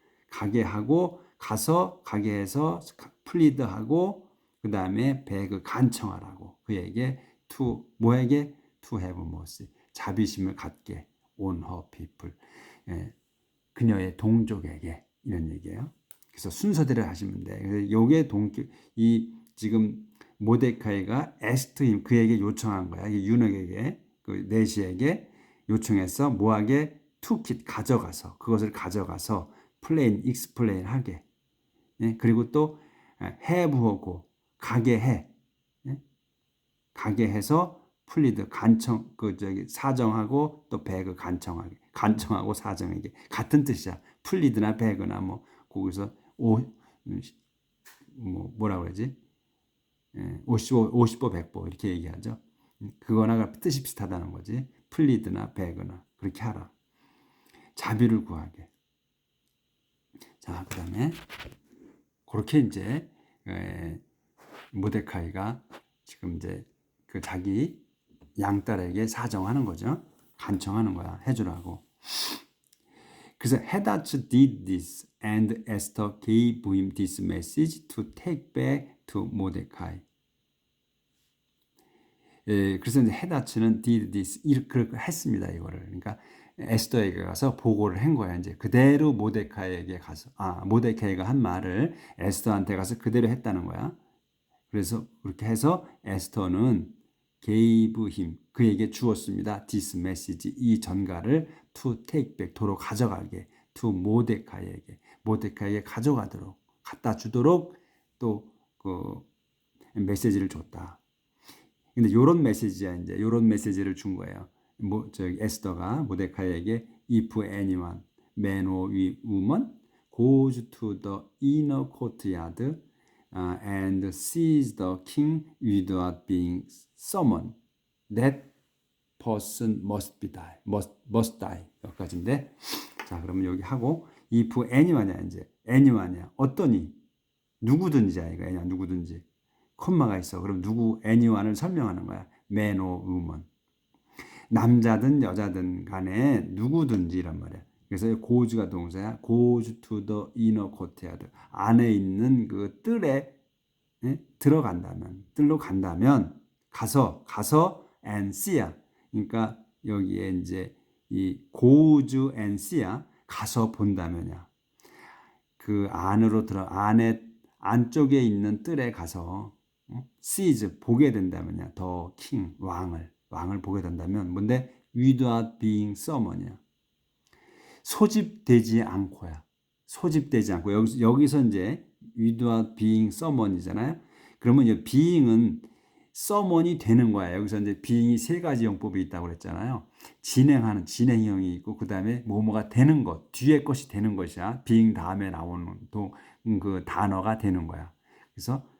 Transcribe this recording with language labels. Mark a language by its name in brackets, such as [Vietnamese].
[Korean] 가게 하고, 가서 가게 해서 plead하고, 그 다음에 beg, 간청하라고. 그에게 뭐에게? [English] to have mercy, [Korean] 자비심을 갖게. [English] on her people, [Korean] 그녀의 동족에게. 이런 얘기예요. 그래서 순서대로 하시면 돼. 그래서 요게 지금 모데카이가 에스트임, 그에게 요청한 거야. 유넉에게, 그 내시에게 요청해서 뭐하게? 투킷, 가져가서, 그것을 가져가서 explain 하게. 그리고 또 해부하고 가게 해. 가게 해서 plead, 간청, 사정하고 또 beg, 간청하고 사정하게. 같은 뜻이야. plead나 beg나 거기서 뭐라고 그러지? 50보 100보 이렇게 얘기하죠. 그거나 뜻이 비슷하다는 거지. plead나 beg나 그렇게 하라. 자비를 구하게. 자, 그다음에 그렇게 이제 모데카이가 지금 이제 그 자기 양딸에게 사정하는 거죠. 간청하는 거야. 해주라고. 그래서 [English] 헤다츠 did this and Esther gave him this message to take back to Mordecai. [Korean] 그래서 이제 헤다츠는 [English] did this, [Korean] 이렇게 했습니다. 이거를. 그러니까 에스더에게 가서 보고를 한 거야. 이제 그대로 모데카이에게 가서, 모데카이가 한 말을 에스더한테 가서 그대로 했다는 거야. 그래서 그렇게 해서 에스더는 [English] gave him, [Korean] 그에게 주었습니다. [English] this message, [Korean] 이 전가를 [English] to take back, [Korean] 도로 가져가게. to 모데카이에게 가져가도록, 갖다 주도록 또 그 메시지를 줬다. 근데 요런 메시지야, 이제 요런 메시지를 준 거예요. 에스더가 모데카이에게 [English] if anyone, man or woman, goes to the inner courtyard and sees the king without being summoned, that person must die. [Korean] 여기까지인데, 자, 그러면 여기 하고 [English] if anyone [Korean] 이야. 이제 anyone이야. 어떠니? 누구든지야. 이거 아니야. 누구든지. 콤마가 있어. 그럼 anyone을 설명하는 거야. [English] man or woman. [Korean] 남자든 여자든 간에 누구든지란 말이야. 그래서 goes가 동사야. [English] goes to the inner courtyard. [Korean] 안에 있는 그 뜰에 들어간다면, 뜰로 간다면, 가서 and see야. 그러니까 여기에 이제 이 [English] goes and see [Korean] 야. 가서 본다면이야. 그 안으로 안쪽에 있는 뜰에 가서 sees, 보게 된다면이야. the king, 왕을 보게 된다면 뭔데? [English] without being summoned이야. [Korean] 소집되지 않고야. 소집되지 않고. 여기서 이제 [English] without being summoned [Korean] 이잖아요. 그러면 이 being은 summon이 되는 거야. 여기서 이제 being이 세 가지 용법이 있다고 그랬잖아요. 진행하는 진행형이 있고, 그 다음에 뭐뭐가 되는 것, 뒤에 것이 되는 것이야. being 다음에 나오는 그 단어가 되는 거야. 그래서